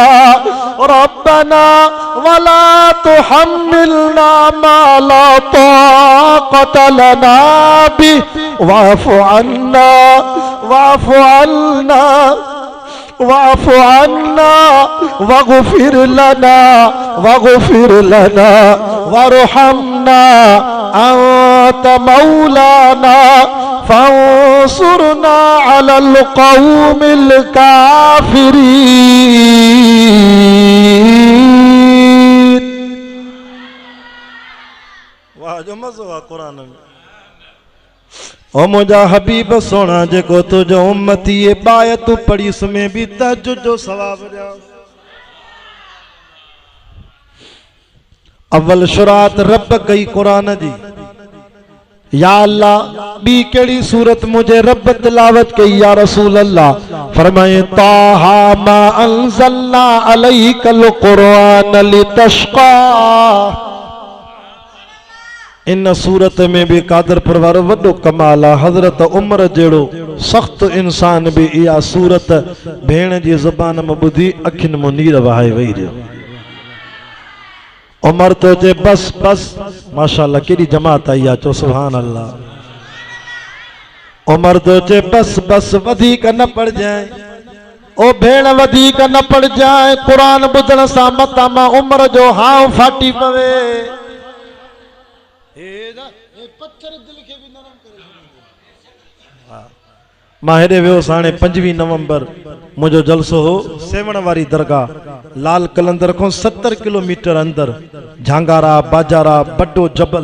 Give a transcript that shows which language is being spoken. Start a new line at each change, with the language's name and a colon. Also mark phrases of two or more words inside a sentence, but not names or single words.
Arabic: ربنا ولا تحملنا ما لا طاقة لنا به واعف عنا واعف عنا واعف عنا واغفر لنا وارحمنا أنت مولانا فانصرنا على القوم الكافرين.
Sindhi: واهہ جو مزو آهي قرآن ۾. او مُنجا حبيب سونا جيڪو تُنجو امتي يي باءِ تون پڙهي اُن ۾ ڀي تهجد جو ثواب ڏيان. اول شروعات رب ڪئي قرآن جي.
Arabic: يا الله
Sindhi: ٻي ڪهڙي سورت منهنجي رب تلاوت ڪئي
Arabic: يا رسول الله. فرمائي طه ما أنزلنا عليك القرآن لتشقى.
Sindhi: اِن سورت ۾ ڀي قادر پروار وڏو ڪمال آهي. حضرت عمر جهڙو سخت انسان ڀي هيءَ سورت ڀيڻ جي زبان ۾ ٻڌي اکين ۾ نير وهائي ويهي رهيو. عمر تو جي بس بس ماشاءالله ڪهڙي جماعت آئي آ چو
Arabic: سبحان الله.
Sindhi: عمر تو جي بس بس وڌيڪ نہ پڙ جائي. او ڀيڻ وڌيڪ نہ پڙ جائي. قرآن ٻڌڻ سان متا مان عمر جو هاءُ ڦاٽي پوي. مان هيڏي ويو هاڻي 25 نومبر منهنجو جلسو هو سيوهڻ واري درگاهہ لال قلندر کو 70 ڪلوميٽر اندر جهانگارا باجارا وڏو جبل.